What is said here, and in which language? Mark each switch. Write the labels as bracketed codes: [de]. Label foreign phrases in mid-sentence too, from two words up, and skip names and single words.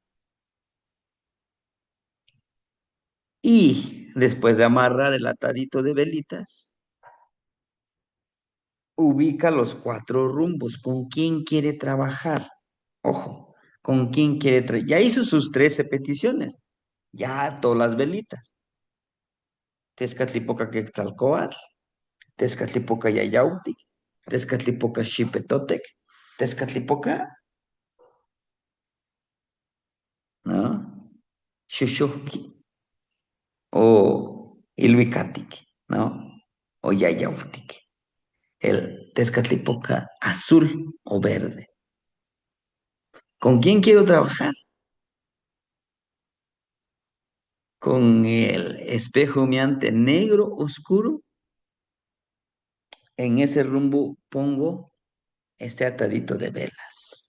[es] Y después de amarrar el atadito de velitas, ubica los cuatro rumbos. ¿Con quién quiere trabajar? Ojo, ¿con quién quiere trabajar? Ya hizo sus 13 peticiones. Ya ató las velitas. Tezcatlipoca Quetzalcóatl, Tezcatlipoca Yayautic, Tezcatlipoca Xipetotec, Tezcatlipoca, ¿no? Xuxuqui o Ilhuicatic, ¿no? O Yayautic. El Tezcatlipoca azul o verde. ¿Con quién quiero trabajar? Con el espejo humeante negro oscuro. En ese rumbo pongo este atadito de velas.